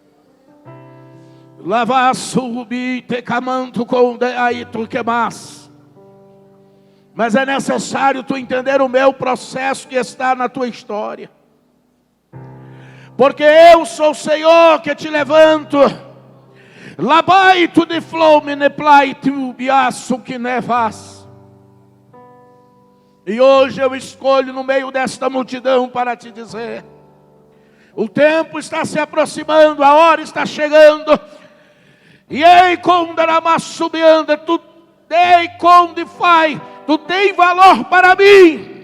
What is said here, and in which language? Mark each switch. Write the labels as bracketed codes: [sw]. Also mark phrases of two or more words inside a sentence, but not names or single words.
[pt] Mas é necessário tu entender o meu processo que está na tua história. Porque eu sou o Senhor que te levanto. Labaito de flome ne plaitu biaço que nevas. E hoje eu escolho no meio desta multidão para te dizer: o tempo está se aproximando, a hora está chegando. E ei, quando era subianda, tu dei quando faz, tu tem valor para mim.